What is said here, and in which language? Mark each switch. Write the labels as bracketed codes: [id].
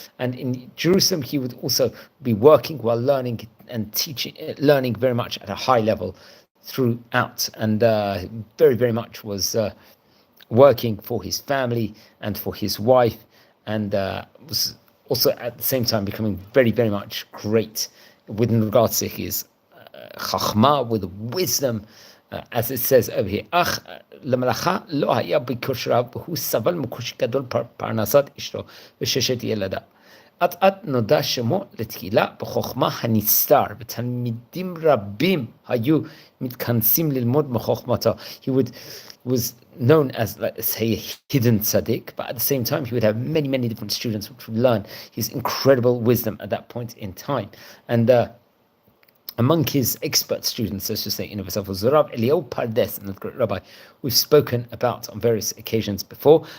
[en] And in Jerusalem, he would also be working while learning and teaching, learning very much at a high level throughout, and very, very much was working for his family and for his wife, and was also at the same time becoming very, very much great within regards to his chachma, with wisdom, as it says over here. [he] Ach למלאכה לא היה בכושריו, והוא סבל מקושי גדול פרנסת אשתו וששת ילדיו. אט נודע שמו לתהילה בחוכמה הנסתר, ותלמידים רבים היו מתכנסים ללמוד מחוכמתו. [en] He was known as, let's say, a hidden tzaddik, but at the same time, he would have many, many different students which would learn his incredible wisdom at that point in time. And among his expert students, let's just say, in himself, was Rav Eliyahu Pardes, another great rabbi we've spoken about on various occasions before.